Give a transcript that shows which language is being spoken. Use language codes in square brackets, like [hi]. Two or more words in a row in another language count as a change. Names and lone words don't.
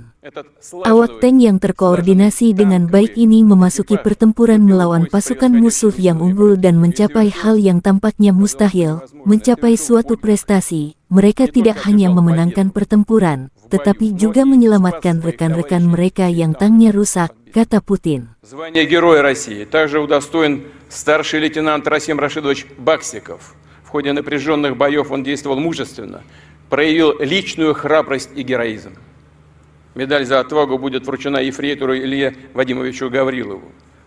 [id] Awak tank yang terkoordinasi dengan baik ini memasuki pertempuran melawan pasukan musuh yang unggul dan mencapai hal yang tampaknya mustahil, mencapai suatu prestasi. Mereka tidak hanya memenangkan pertempuran, tetapi juga menyelamatkan rekan-rekan mereka yang tanknya rusak, kata Putin. [ru] Звание Героя России также удостоен старший лейтенант Расим Рашидович Баксиков. В ходе напряженных боев он действовал мужественно, проявил личную храбрость и героизм. Медаль за отвагу будет вручена ефрейтору Илье Вадимовичу Гаврилову.